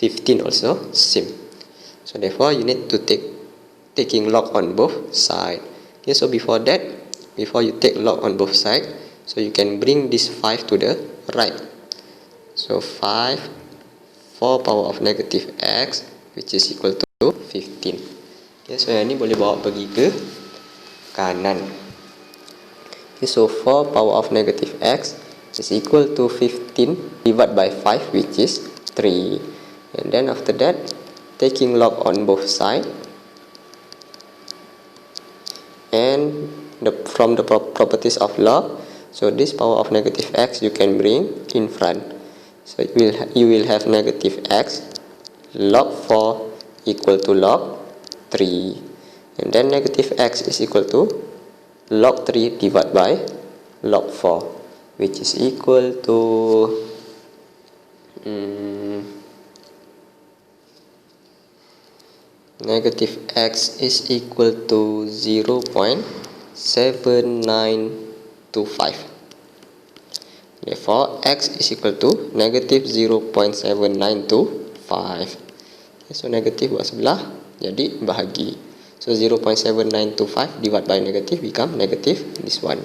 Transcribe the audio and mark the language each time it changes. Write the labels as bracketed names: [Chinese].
[English] 15 also same. So therefore you need to taking log on both side. Okay, so before that, before you take log on both side, so you can bring this 5 to the right. So 5, 4 power of negative x which is equal to 15. [Malay] Okay, so yang ni boleh bawa pergi ke kanan. [English] Okay, so 4 power of negative x is equal to 15 divided by 5 which is 3. And then after that, taking log on both sides, and from the properties of log, so this power of negative x you can bring in front. So you will have negative x log 4 equal to log 3, and then negative x is equal to log 3 divided by log 4, which is equal to negative x is equal to 0.7925. Therefore, x is equal to negative 0.7925. [Malay] Okay, so negative buat sebelah, jadi bahagi. [English] So 0.7925 divided by negative become negative this one.